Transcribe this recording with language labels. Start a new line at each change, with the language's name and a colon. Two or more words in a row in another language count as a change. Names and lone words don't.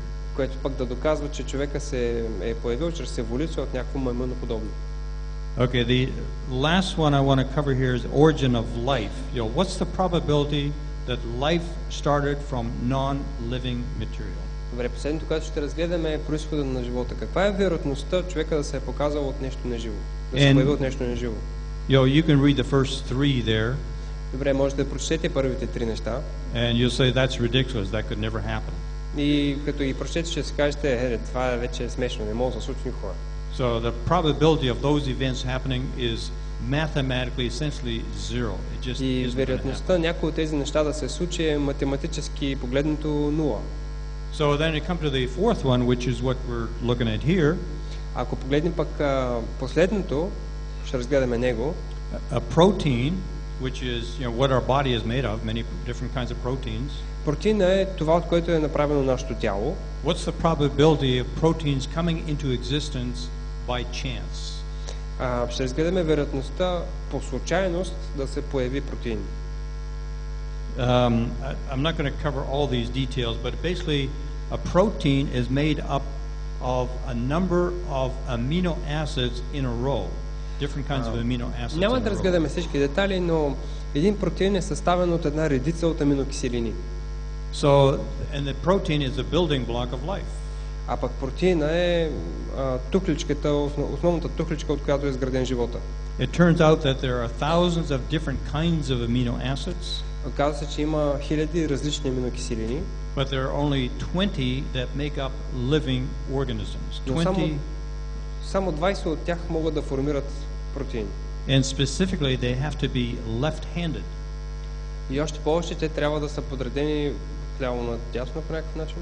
Bulgarian: Което пък да доказва, че човека се е появил чрез еволюция от някакво маймуноподобно.
English: Okay, the last one I want to cover here is origin of life. What's the probability that life started from non-living material?
Bulgarian: Добре, последното, което ще разгледаме е произхода на живота. Каква е вероятността човека да се е показал от нещо неживо? Да се появи от нещо неживо?
English: You can read the first three there.
Bulgarian: Добре, можете да прочетете първите три неща.
English: And you'll say that's ridiculous. That could never happen.
Bulgarian: И като ги прочетете, ще си кажете, това вече е смешно, не може да се случи никога.
English: So the probability of those events happening is mathematically essentially zero. It just
Bulgarian: И
English: isn't gonna happen.
Bulgarian: вероятността някои от тези неща да се случи е математически погледнато нула.
English: So then you come to the fourth one, which is what we're looking at here.
Bulgarian: Ако погледнем пък последното, ще разгледаме него.
English: A protein, which is what our body is made of, many different kinds of proteins.
Bulgarian: Протеина е това, от което е направено нашето тяло.
English: What's the probability of proteins coming into existence by chance?
Bulgarian: Ще разгледаме вероятността по случайност да се появи протеин.
English: I'm not going to cover all these details, but basically a protein is made up of a number of amino acids in a row. Different kinds of amino acids.
Bulgarian: Няма да разгледаме всички детайли, но един протеин е съставен от една редица от аминокиселини.
English: So, and the protein is a building block of life.
Bulgarian: А пък протеина е тухличката, основната тухличка, от която е изграден живота.
English: It turns out that there are thousands of different kinds of amino acids.
Bulgarian: Оказва се, че има хиляди различни аминокиселини.
English: But there are only 20 that make up living organisms.
Bulgarian: Но 20, само 20 от тях могат да формират протеин.
English: and specifically they have to be left-handed.
Bulgarian: И още повече те трябва да са подредени ляво надясно по някакъв начин.